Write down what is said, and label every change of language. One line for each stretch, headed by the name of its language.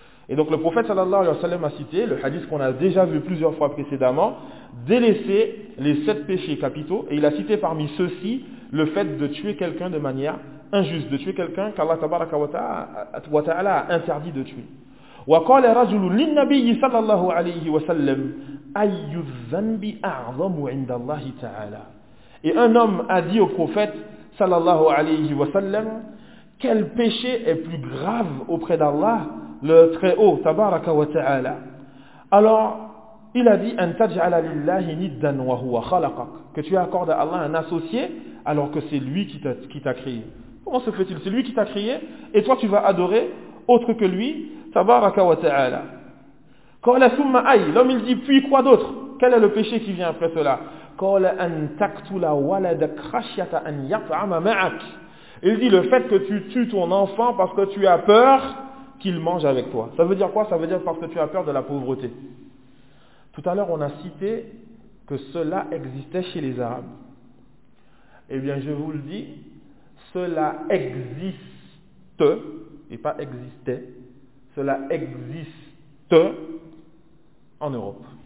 French: Et donc le prophète sallallahu alayhi wa sallam a cité le hadith qu'on a déjà vu plusieurs fois précédemment, délaisser les sept péchés capitaux, et il a cité parmi ceux-ci le fait de tuer quelqu'un de manière injuste, de tuer quelqu'un qu'Allah tabaraka wa ta'ala a interdit de tuer.
Arabic: وقال رجل للنبي صلى الله عليه وسلم أي الذنب أعظم عند الله تعالى.
French: Et un homme a dit au prophète صلى الله عليه وسلم, quel péché est plus grave auprès d'Allah le Très-Haut, tabaraka wa ta'ala. Alors, il a dit,
Arabic: أن تجعل لله ندا وهو خلقك,
French: que tu accordes à Allah un associé alors que c'est lui qui t'a créé. Comment se fait-il? C'est lui qui t'a créé et toi tu vas adorer autre que lui, tabaraka wa ta'ala.
Arabic: قال ثم أي,
French: l'homme il dit, puis quoi d'autre? Quel est le péché qui vient après cela?
Arabic: قال أن تقتل ولدك خشية أن يطعم معك.
French: Il dit, le fait que tu tues ton enfant parce que tu as peur qu'il mange avec toi. Ça veut dire quoi? Ça veut dire parce que tu as peur de la pauvreté. Tout à l'heure, on a cité que cela existait chez les Arabes. Eh bien, je vous le dis, cela existe, et pas existait, cela existe en Europe.